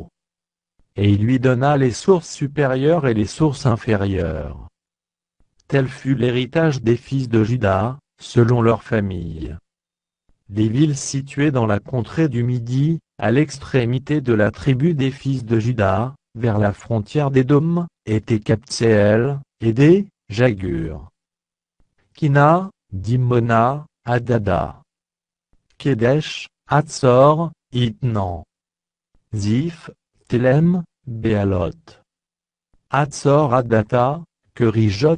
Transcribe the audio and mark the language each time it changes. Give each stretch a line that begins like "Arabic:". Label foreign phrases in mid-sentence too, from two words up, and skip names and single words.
French: Et il lui donna les sources supérieures et les sources inférieures. Tel fut l'héritage des fils de Juda, selon leurs familles. Les villes situées dans la contrée du Midi, à l'extrémité de la tribu des fils de Juda, vers la frontière d'Édom, étaient Kabtseel, Édé, Jagur, Kina, Dimona, Adada, Kedesh, Hatzor, Itnan, Ziph, Telem, Béalot, Hatzor Adata, Kerijot